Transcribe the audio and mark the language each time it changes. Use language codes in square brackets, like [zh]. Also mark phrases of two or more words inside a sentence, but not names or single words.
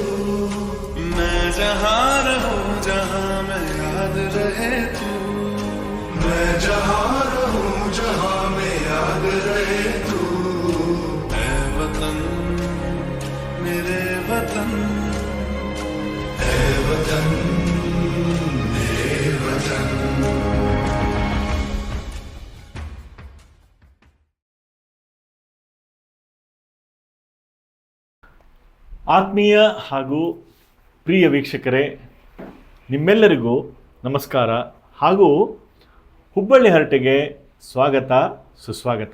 [hi] मैं जहाँ रहूँ जहाँ मैं याद रहे तू, मैं जहाँ रहूँ जहाँ मैं याद रहे तू। ऐ वतन मेरे वतन, ऐ वतन मेरे वतन। [kn] ಆತ್ಮೀಯ ಹಾಗೂ ಪ್ರಿಯ ವೀಕ್ಷಕರೇ, ನಿಮ್ಮೆಲ್ಲರಿಗೂ ನಮಸ್ಕಾರ. ಹಾಗೂ ಹುಬ್ಬಳ್ಳಿ ಹರಟೆಗೆ ಸ್ವಾಗತ, ಸುಸ್ವಾಗತ.